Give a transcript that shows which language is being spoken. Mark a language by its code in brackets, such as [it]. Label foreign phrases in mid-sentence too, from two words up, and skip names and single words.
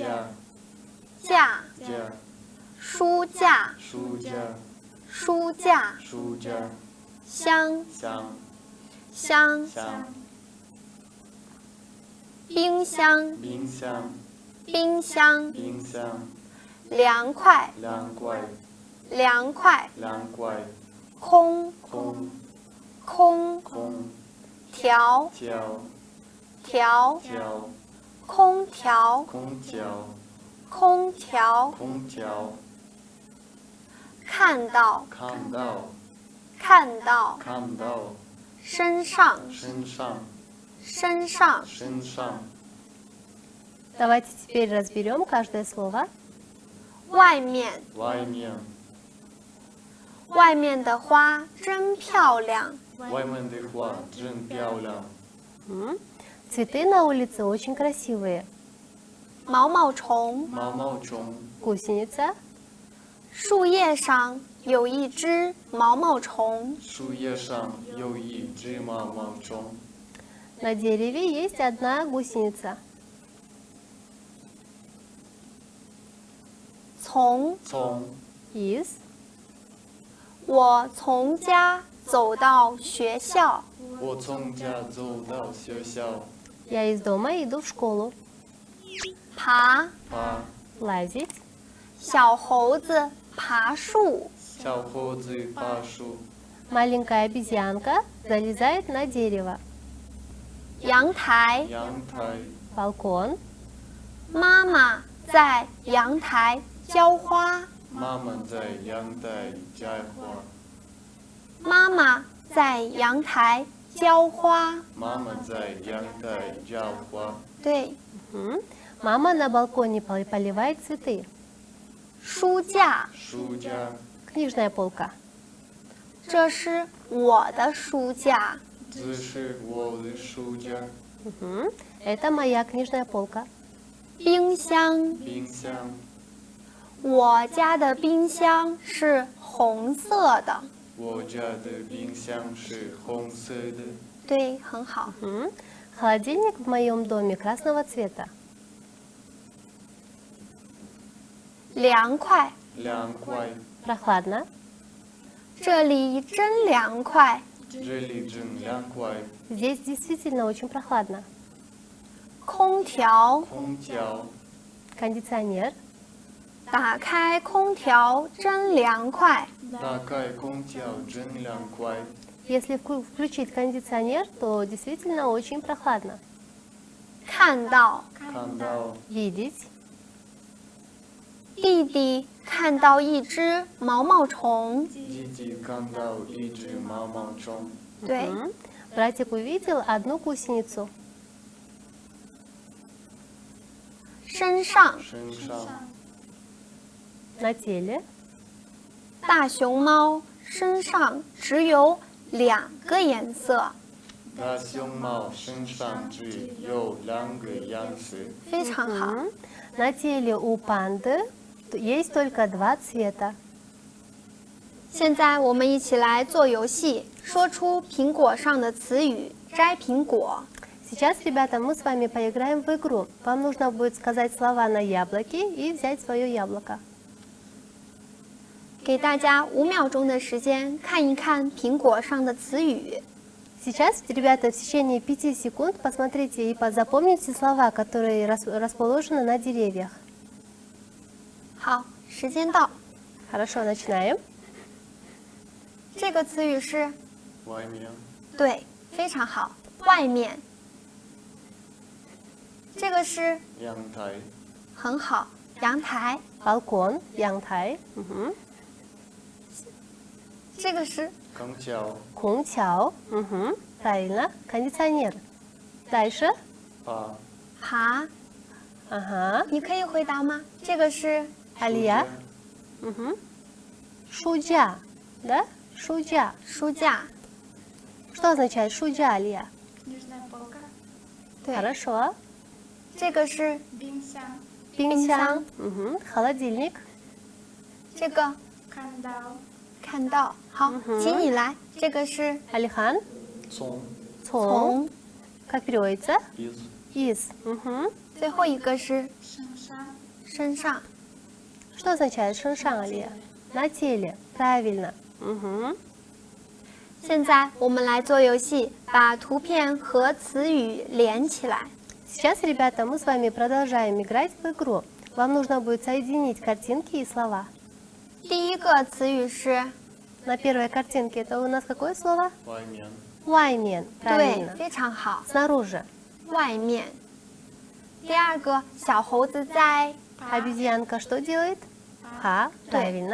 [zh] 书架箱冰箱凉快空调空调看到身上 [ru] Давайте теперь разберем каждое слово. [zh] 外面外面的花真漂亮。 [ru] Цветы на улице очень красивые. [zh] 毛毛虫 [ru] Гусеница, [zh] 树叶上有一只毛毛虫。 [ru] на дереве есть одна гусеница. [zh] 从 [ru] Из [zh] 我从家走到学校。 [ru] я из дома иду в школу. [zh] 爬 [ru] Лазить, [zh] 小猴子爬树。 [ru] маленькая обезьянка залезает на дерево. [zh] 阳台 [ru] Балкон, [zh] 妈妈在阳台浇花。妈妈在阳台浇花。对， [ru] Мама на балконе поливает цветы. [zh] 书架， [ru] Книжная полка. [zh] 这是我的书架。 [ru] Это моя книжная полка. [zh] 冰箱， 我家的冰箱是红色的。我家的冰箱是红色的。对，很好。 [ru] Холодильник в моем доме красного цвета. [zh] 凉快，凉快， [ru] Прохладно. [zh] 这里真凉快。这里真凉快。 [ru] Здесь действительно очень прохладно. [zh] 空调，空调， [ru] Кондиционер. [zh] 打开空调真凉快。打开空调真凉快。 [ru] Если включить кондиционер, то действительно очень прохладно. [zh] 看到，看到 [ru] Видеть. [zh] 弟弟看到一只毛毛虫。弟弟看到一只毛毛虫。对， [ru] Братик увидел одну гусеницу. [zh] 身上，身上， [ru] На теле. [zh] 大熊猫身上只有2个颜色，大熊猫身上只有2个颜色。非常好。 [ru] На теле у панды есть только 2 цвета. [zh] 现在我们一起来做游戏，说出苹果上的词语，摘苹果。 [ru] Сейчас, ребята, мы с вами поиграем в игру. Вам нужно будет сказать слова на яблоке и взять свое яблоко. [zh] 给大家5秒钟的时间看一看苹果上的词语。 [ru] Сейчас, ребята, в течение 5 секунд посмотрите и запомните слова, которые расположены на деревьях. [zh] 好，时间到。 [ru] Хорошо, начинаем. [zh] 这个词语是外面，对，非常好，外面。这个是阳台，很好，阳台。 [ru] Балкон, янтай. Мгм. [zh] 这个是空调， [ru] Кунтяо. Мгм. Правильно. Кондиционер. Дальше. [zh] 爬，爬， [ru] Ага. [zh] 你可以回答吗？这个是 [ru] Алия. Мгм. Шуджа. Да? Шуджа. [zh] 书架。 [ru] Что означает шуджа, Алия? Книжная полка, [zh] 对， [ru] Хорошо. [zh] 这个是 бинсян, [ru] Пинсян. Мгм. Холодильник. [zh] 这个 кандал, 看到。好，请你来。这个是 Алихан. 从 Цон. 从， [ru] Как переводится? из Из. Мгм. [zh] 最后一个是身上, 身上。 [ru] Что означает шаншан, Алия? На теле. Правильно. Мгм. [zh] 现在我们来做游戏，把图片和词语连起来。 [ru] Сейчас, ребята, мы с вами продолжаем играть в игру. Вам нужно будет соединить картинки и слова. [zh] 第一个词语是 [ru] На первой картинке это у нас какое слово? [zh] 外面， Ваймен. 对， [ru] Правильно. [zh] 非常好， [ru] Снаружи. [zh] 外面。第二个小猴子在， [ru] Обезьянка что делает? Па. Правильно.